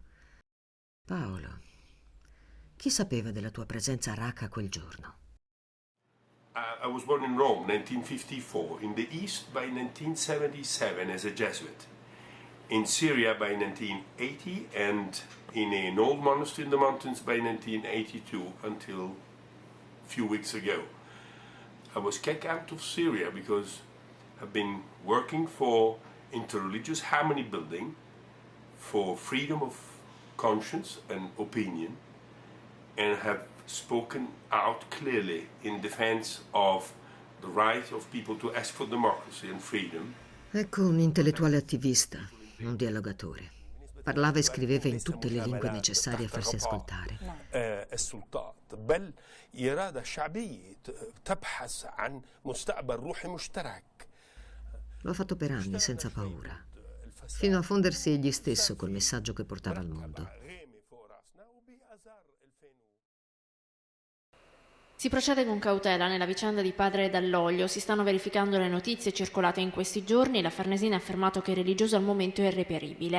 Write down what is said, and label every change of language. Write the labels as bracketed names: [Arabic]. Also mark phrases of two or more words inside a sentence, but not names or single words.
[Italian] Paolo, chi sapeva della tua presenza a Raqqa quel giorno? [English] I was born in Rome, 1954, in the East by 1977 as a Jesuit, in Syria by 1980, and in an old monastery in the mountains by 1982 until a few weeks ago. I was kicked out of Syria because I've been working for interreligious harmony building, for freedom of conscience and opinion, and have spoken out clearly in defense of the right of people to ask for democracy and freedom. [Italian] Ecco un intellettuale attivista, un dialogatore. Parlava e scriveva in tutte le lingue necessarie a farsi ascoltare. [Arabic] السلطات بل إرادة شعبية تبحث عن مستقبل روحي مشترك. [Italian] Lo ha fatto per anni senza paura, fino a fondersi egli stesso col messaggio che portava al mondo. Si procede con cautela nella vicenda di Padre Dall'Oglio. Si stanno verificando le notizie circolate in questi giorni. La Farnesina ha affermato che il religioso al momento è irreperibile.